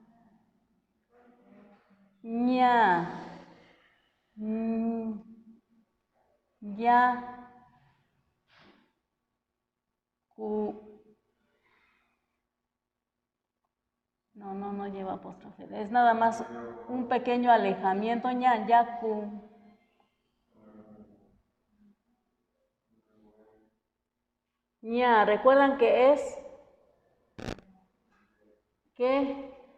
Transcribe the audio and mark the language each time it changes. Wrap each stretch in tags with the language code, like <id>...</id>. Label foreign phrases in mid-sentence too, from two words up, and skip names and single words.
<es>ña. Ya. No lleva apóstrofe. Es nada más un pequeño alejamiento.</es> <qu>ña, yaku. ña,</qu> <es>¿recuerdan que es? ¿Qué?</es>